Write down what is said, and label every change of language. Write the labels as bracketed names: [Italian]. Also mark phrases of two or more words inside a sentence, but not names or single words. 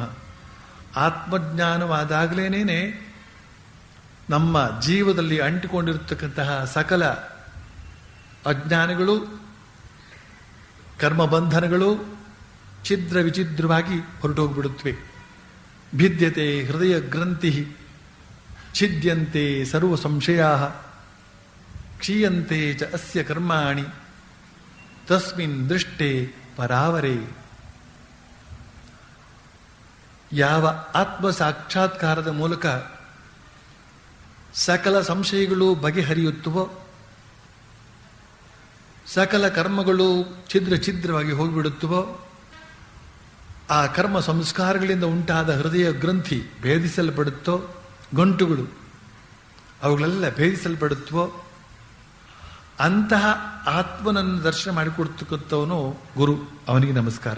[Kannada] ಆತ್ಮಜ್ಞಾನವಾದಾಗಲೇನೇನೆ ನಮ್ಮ ಜೀವದಲ್ಲಿ ಅಂಟಿಕೊಂಡಿರತಕ್ಕಂತಹ ಸಕಲ ಅಜ್ಞಾನಗಳು, ಕರ್ಮಬಂಧನಗಳು ಛಿದ್ರ ವಿಚಿದ್ರವಾಗಿ ಹೊರಟೋಗ್ಬಿಡುತ್ತವೆ. [Sanskrit] ಭಿದ್ಯತೆ ಹೃದಯ ಗ್ರಂಥಿ ಛಿದ್ಯಂತೆ ಸರ್ವ ಸಂಶಯಾ ಕ್ಷೀಯಂತೆ ಚ ಅಸ್ಯ ಕರ್ಮಾಣಿ ತಸ್ಮಿನ್ ದೃಷ್ಟೇ ಪರಾವರೇ. [Kannada] ಯಾವ ಆತ್ಮ ಸಾಕ್ಷಾತ್ಕಾರದ ಮೂಲಕ ಸಕಲ ಸಂಶಯಗಳು ಬಗೆಹರಿಯುತ್ತವೋ, ಸಕಲ ಕರ್ಮಗಳು ಛಿದ್ರವಾಗಿ ಹೋಗಿಬಿಡುತ್ತವೋ, ಆ ಕರ್ಮ ಸಂಸ್ಕಾರಗಳಿಂದ ಉಂಟಾದ ಹೃದಯ ಗ್ರಂಥಿ ಭೇದಿಸಲ್ಪಡುತ್ತೋ, ಗಂಟುಗಳು ಅವುಗಳೆಲ್ಲ ಭೇದಿಸಲ್ಪಡುತ್ತವೋ, ಅಂತಹ ಆತ್ಮನನ್ನು ದರ್ಶನ ಮಾಡಿಕೊಡ್ತಕ್ಕಂಥವನು ಗುರು, ಅವನಿಗೆ ನಮಸ್ಕಾರ.